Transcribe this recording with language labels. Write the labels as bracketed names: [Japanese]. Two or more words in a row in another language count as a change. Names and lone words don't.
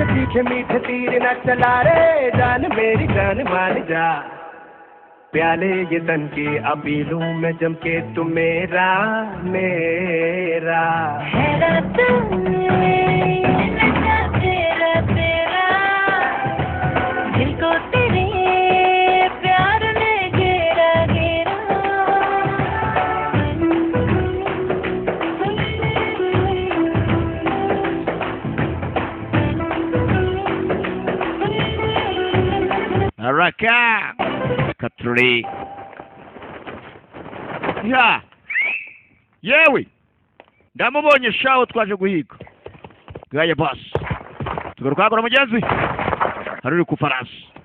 [Hindi] मीठे मीठे तीर न चला रे जान मेरी जान मान जा प्याले ये तन की अपीलों में जम के तू मेरा मेरा तेरा तेरा दिल को तेरे प्यार ने घेरा घेरा [Kinyarwanda] Raka Katri ya yewe ndamubonye shaho twaje guhiga gaye boss tugaruka gura mugenzi hari uri ku farasi